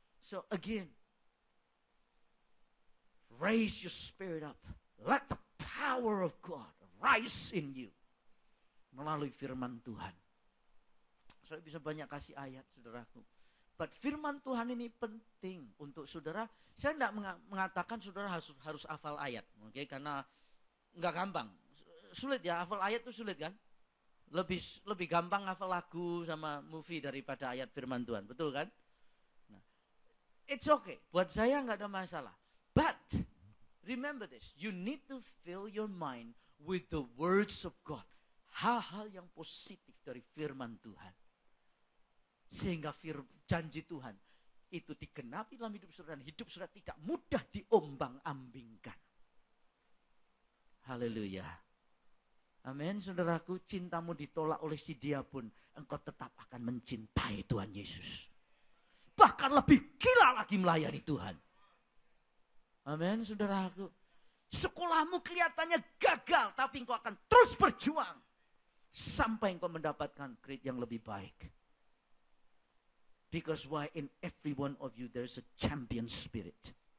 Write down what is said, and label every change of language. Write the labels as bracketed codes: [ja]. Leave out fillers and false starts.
[en] So again, raise your spirit up. Let the power of God rise in you. [id] Melalui firman Tuhan. Saya bisa banyak kasih ayat, saudaraku. But firman Tuhan ini penting untuk saudara. Saya tidak mengatakan saudara harus hafal ayat. Okay? Karena nggak gampang. Sulit ya, hafal ayat itu sulit kan? Lebih gampang hafal lagu sama movie daripada ayat firman Tuhan. Betul kan? [en] Nah, it's okay. [id] Buat saya nggak ada masalah. [en] But remember this, you need to fill your mind with the words of God. [id] Hal-hal yang positif dari firman Tuhan. Sehingga janji Tuhan itu digenapi dalam hidup saudara dan hidup saudara tidak mudah diombang-ambingkan. Haleluya. Amin, saudaraku, cintamu ditolak oleh si dia pun engkau tetap akan mencintai Tuhan Yesus. Bahkan lebih gila lagi melayani Tuhan. Amin, saudaraku. Sekolahmu kelihatannya gagal, tapi engkau akan terus berjuang. Sampai engkau mendapatkan grade yang lebih baik. [en] Because why? In every one of you there's a champion spirit.